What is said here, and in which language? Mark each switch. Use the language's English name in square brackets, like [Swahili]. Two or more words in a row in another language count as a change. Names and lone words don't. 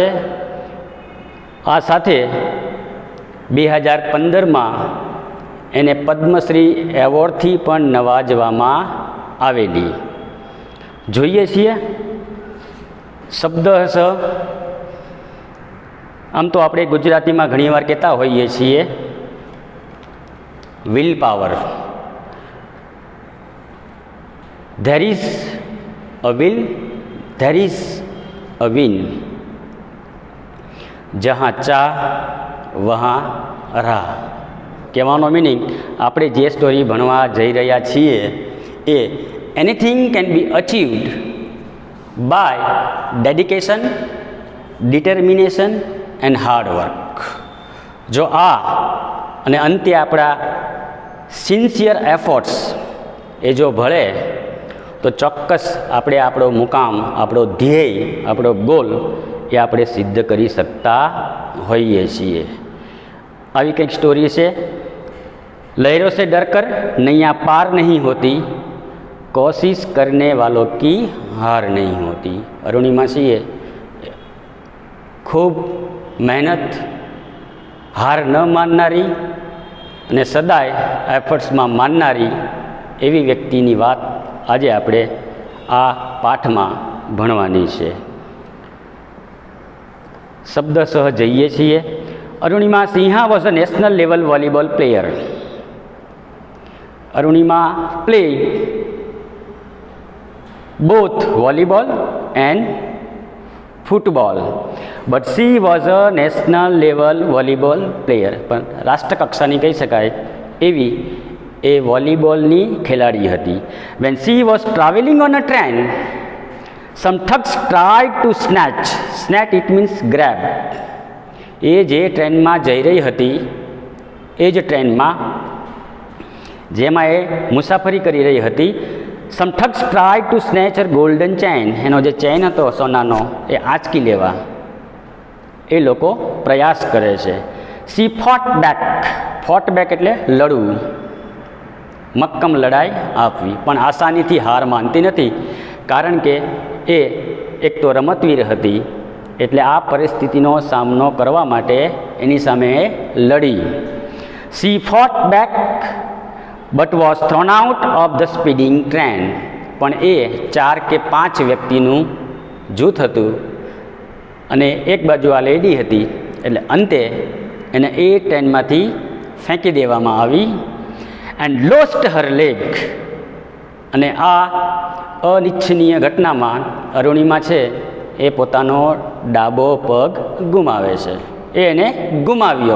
[Gujarati] આ સાથે 2015માં એને પદ્મશ્રી એવોર્ડથી પણ નવાજવામાં આવેલી. જોઈએ છીએ શબ્દશ. આમ તો આપણે ગુજરાતીમાં ઘણીવાર કહેતા હોઈએ છીએ [English] will power. There is a will, there is a win. [Hindi] जहाँ चाह वहाँ राह. [Gujarati] કહેવાનો મિનિંગ, આપણે જે સ્ટોરી ભણવા જઈ રહ્યા છીએ એ [English] anything can be achieved by dedication, determination and hard work. [Gujarati] જો આ અને અંતે આપણા [English] sincere efforts [Gujarati] એ જો ભળે તો ચોક્કસ આપણે આપણો મુકામ, આપણો ધ્યેય, આપણો ગોલ એ આપણે સિદ્ધ કરી શકતા હોઈએ છીએ. આવી કંઈક સ્ટોરી છે. [Hindi] લહેરોं से डर कर नैया पार नहीं होती, कोशिश करने वालों की हार नहीं होती. [Gujarati] અરુણિમા સિંહે ખૂબ મહેનત, હાર ન માનનારી અને સદાય એફર્ટ્સમાં માનનારી એવી વ્યક્તિની વાત આજે આપણે આ પાઠમાં ભણવાની છે. શબ્દસહ જઈએ છીએ. [English] Arunima Sinha was a national level volleyball player. અરુણિમા played both volleyball and football, but she was a national level volleyball player. [Gujarati] પણ રાષ્ટ્રકક્ષાની કહી શકાય એવી એ વોલીબોલની ખેલાડી હતી. [English] when she was traveling on a train, some thugs tried to snatch it means grab. [Gujarati] એ જે ટ્રેનમાં જઈ રહી હતી એ જ ટ્રેનમાં જેમાં એ મુસાફરી કરી રહી હતી, [English] some thugs tried to snatch her golden chain. [Gujarati] એનો જે ચેન હતો સોનાનો એ આંચકી લેવા એ લોકો પ્રયાસ કરે છે. [English] she fought back [Gujarati] એટલે લડવું, મક્કમ લડાઈ આપવી. પણ આસાનીથી હાર માનતી નથી, કારણ કે એ એક તો રમતવીર હતી, એટલે આ પરિસ્થિતિનો સામનો કરવા માટે એની સામે લડી. [English] she fought back but was thrown out of the speeding train. [Gujarati] પણ એ 4 કે 5 વ્યક્તિનું જૂથ હતું અને એક બાજુ આ લેડી હતી, એટલે અંતે એને એ ટ્રેનમાંથી ફેંકી દેવામાં આવી. [English] and lost her leg. [Gujarati] અને આ અનિચ્છનીય ઘટનામાં અરુણિમા છે એ પોતાનો ડાબો પગ ગુમાવે છે, એને ગુમાવ્યો.